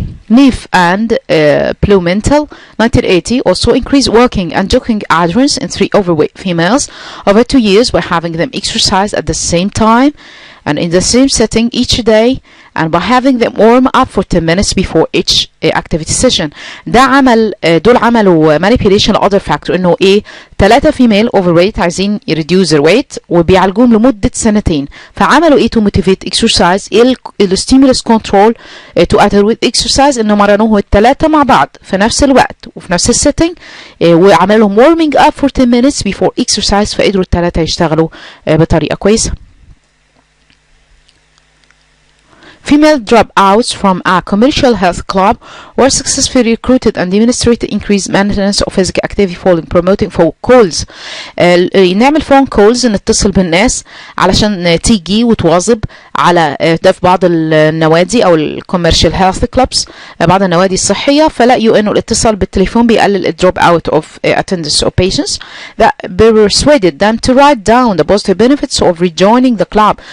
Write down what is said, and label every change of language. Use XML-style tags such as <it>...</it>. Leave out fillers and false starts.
<en>Neff and Blumenthal 1980 also increased working and jogging adherence in 3 overweight females over 2 years by having them exercise at the same time and in the same setting each day and by having them warm up for 10 minutes before each activity session.</en> <ar>دول عملوا manipulation other factor انه ايه 3 female overweight عايزين</ar> <en>reduce their weight</en> <ar>وبيعالجوهم لمدة 2 سنين، فعملوا ايه</ar> <en>to motivate exercise.</en> <ar>ال stimulus control</ar> <en>to adhere with exercise</en> <ar>انه مرنوه ال3 مع بعض في نفس الوقت وفي نفس السيتنج وعملوا لهم</ar> <en>warming up for 10 minutes before exercise،</en> <ar>فقدروا ال3 يشتغلوا بطريقة كويسة.</ar> <en>Female dropouts from a commercial health club were successfully recruited and demonstrated increased maintenance of physical activity following promoting phone calls.</en> <ar>نعمل phone calls، نتصل بالناس علشان تيجي وتواظب على ده في بعض النوادي أو الكوميرشال هيلث كلوبس، بعض النوادي الصحية، فلقيوا إنه الاتصال بالتليفون بيقلل الدروب</ar> <en>out of attendance of patients that persuaded them to write down the positive benefits of rejoining the club.</en>